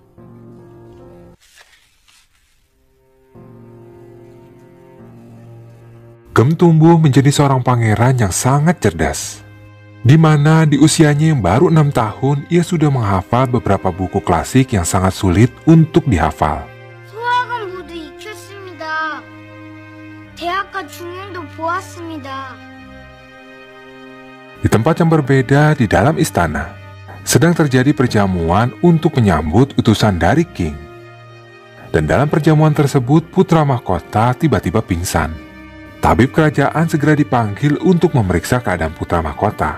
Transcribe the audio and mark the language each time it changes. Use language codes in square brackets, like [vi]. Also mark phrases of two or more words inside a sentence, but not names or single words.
[id] Gem tumbuh menjadi seorang pangeran yang sangat cerdas, di mana di usianya yang baru 6 tahun ia sudah menghafal beberapa buku klasik yang sangat sulit untuk dihafal. [ko] 소학은 모두 익혔습니다. 대학과 중용도 보았습니다. [id] Di tempat yang berbeda di dalam istana, sedang terjadi perjamuan untuk menyambut utusan dari King. Dan dalam perjamuan tersebut, putra mahkota tiba-tiba pingsan. Tabib kerajaan segera dipanggil untuk memeriksa keadaan putra mahkota.